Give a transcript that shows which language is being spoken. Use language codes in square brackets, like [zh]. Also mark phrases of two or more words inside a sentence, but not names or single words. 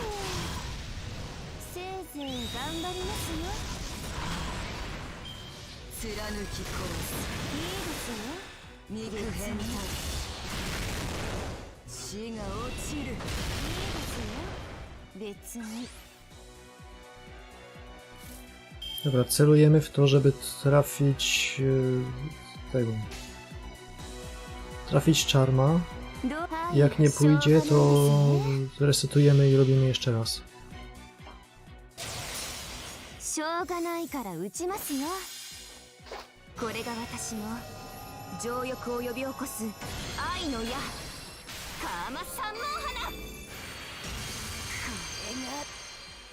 [ja] せいぜい頑張りますよ。貫き殺す。いいですよ。右変態。血が落ちる。いいですよ。別に。 [pl] Dobra, celujemy w to, żeby trafić tego. Trafić czarma. Jak nie pójdzie, to resetujemy i robimy jeszcze raz. [ja] しょうがないから撃ちますよ。これが私の情欲を呼び起こす愛の矢、カーマ三文花。これが